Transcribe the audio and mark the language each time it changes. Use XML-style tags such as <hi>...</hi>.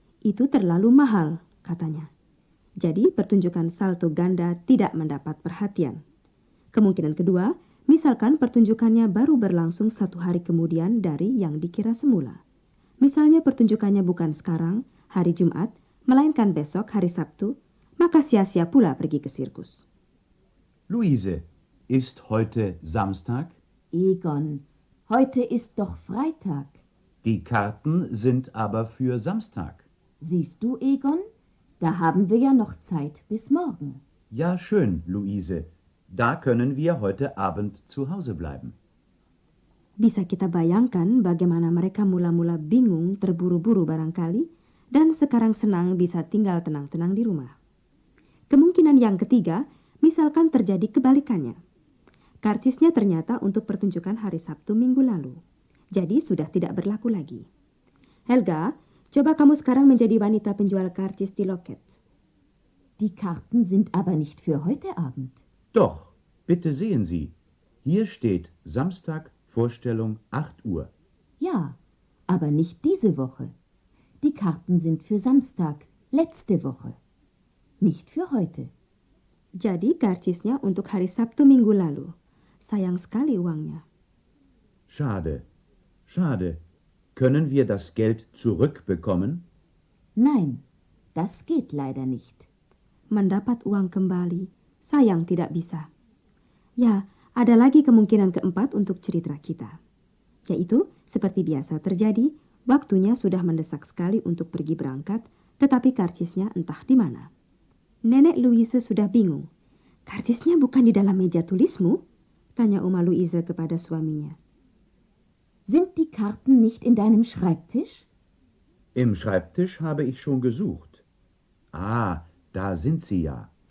<id>Itu terlalu mahal, katanya. Jadi pertunjukan salto ganda tidak mendapat perhatian. Kemungkinan kedua, misalkan pertunjukannya baru berlangsung 1 hari kemudian dari yang dikira semula. Misalnya pertunjukannya bukan sekarang, hari Jumat, melainkan besok, hari Sabtu, maka sia-sia pula pergi ke sirkus.</id> <de>Luise, ist heute Samstag? Egon, heute ist doch Freitag. Die Karten sind aber für Samstag. Siehst du, Egon? Da haben wir ja noch Zeit bis morgen. Ja, schön, Luise. Da können wir heute Abend zu Hause bleiben.</de> <id>Bisa kita bayangkan bagaimana mereka mula-mula bingung, terburu-buru barangkali, dan sekarang senang bisa tinggal tenang-tenang di rumah. Kemungkinan yang ketiga, misalkan terjadi kebalikannya. Karcisnya ternyata untuk pertunjukan hari Sabtu minggu lalu. Jadi sudah tidak berlaku lagi. Helga, coba kamu sekarang menjadi wanita penjual karcis di loket.</id> <de>Die Karten sind aber nicht für heute Abend. Doch, bitte sehen Sie. Hier steht Samstag, Vorstellung 8 Uhr. Ja, aber nicht diese Woche. Die Karten sind für Samstag, letzte Woche. Nicht für heute.</de> <id>Jadi karcisnya untuk hari Sabtu minggu lalu. Sayang sekali uangnya.</id> <de>Schade, schade. Können wir das Geld zurückbekommen? Nein, das geht leider nicht.</de> <id>Mendapat uang kembali, sayang tidak bisa. Ya, ada lagi kemungkinan keempat untuk cerita kita. Yaitu, seperti biasa terjadi, waktunya sudah mendesak sekali untuk pergi berangkat, tetapi karcisnya entah di mana. Nenek Louise sudah bingung. Karcisnya bukan di dalam meja tulismu? Tanya Oma Louise kepada suaminya.</id> <de>Sind die Karten nicht in deinem Schreibtisch? Im Schreibtisch habe ich schon gesucht. Ah, da sind sie ja.</de>